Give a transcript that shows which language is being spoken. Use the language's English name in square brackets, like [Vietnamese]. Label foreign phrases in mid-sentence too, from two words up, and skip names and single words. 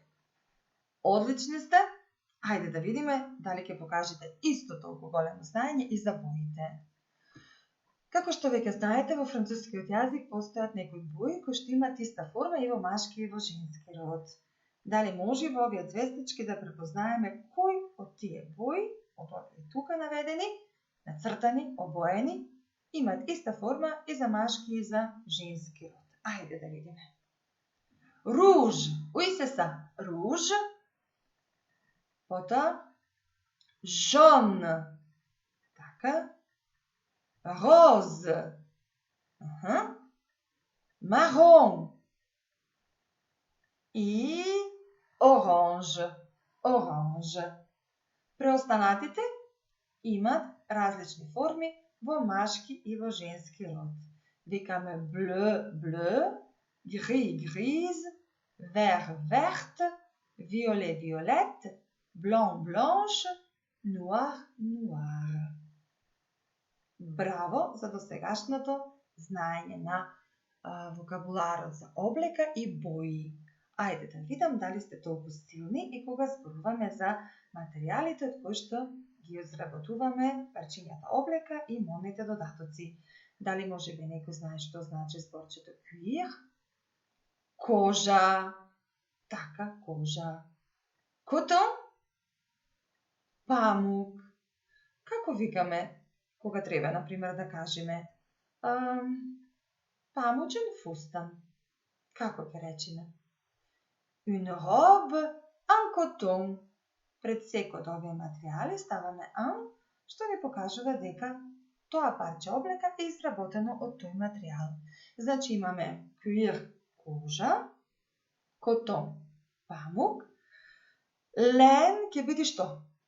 [Macedonian] Одлични сте. Ајде да видиме дали ќе покажете исто толку големо знаење и за боите. Како што веќе знаете, во францускиот јазик постојат некои бои кои што имаат иста форма и во машки и во женски род. Дали може во овие звездички да препознаеме кој од тие бои, од овие тука наведени, нацртани, обоени, имаат иста форма и за машки и за женски род. Ајде да видиме. [French] Rouge, oui c'est ça, rouge. [Macedonian] Потоа jaune. Така. Rose. Marron. И orange. Преостанатите имаат различни форми во машки и во женски род. [French] Викаме bleu, gris, vert, violet, blanche, noir. [Macedonian] Браво за досегашното знаење на вокабуларот за облека и бои. Ајде да видам дали сте толку силни и кога зборуваме за материјалите од кои што ги изработуваме парчињата облека и модните додатоци. Дали може би некој знае што значи зборчето cuir? Кожа. Така, кожа. Coton? Памук. Како викаме кога треба, например, да кажеме памучен фустан? Како ќе речеме? [French] Une robe en coton. [Macedonian] Пред секој од овие материјали ставаме en, што ни покажува дека тоа парче облека е изработено од тој материјал. Значи имаме cuir, кожа, coton, памук, лен ќе биде што?